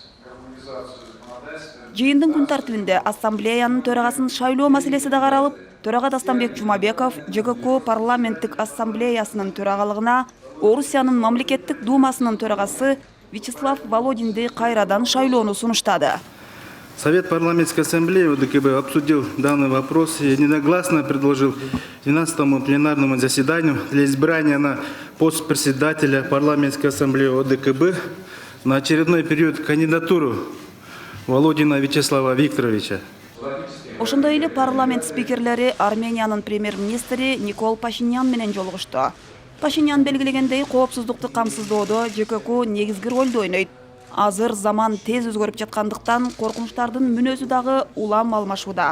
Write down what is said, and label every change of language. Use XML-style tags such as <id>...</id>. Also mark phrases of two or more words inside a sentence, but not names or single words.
<ky>Жыйындын күн тартибинде ассамблеянын төрагасын шайлоо маселеси да каралып, төрага Дастамбек Жумабеков ЖКК парламенттик ассамблеясынын төрагалыгына Орусиянын мамлекеттик думасынын төрагасы Вячеслав Володинди кайрадан шайлоону сунуштады.</ky> <ru>Совет парламентской ассамблеи ОДКБ обсудил данный вопрос и единогласно предложил 12-му пленарному заседанию для избрания на пост председателя парламентской ассамблеи ОДКБ на очередной период кандидатуру Володина Вячеслава Викторовича.</ru> <ky>Ошондой эле парламент спикерлери Армениянын премьер-министри Никол Пашинян менен жолугушту. Пашинян белгилегендей, коопсуздукту камсыздоодо ЖКК негизги ролду ойнойт. Азыр заман тез өзгөрүп жаткандыктан коркунучтардын мүнөзү дагы улам алмашууда.</ky>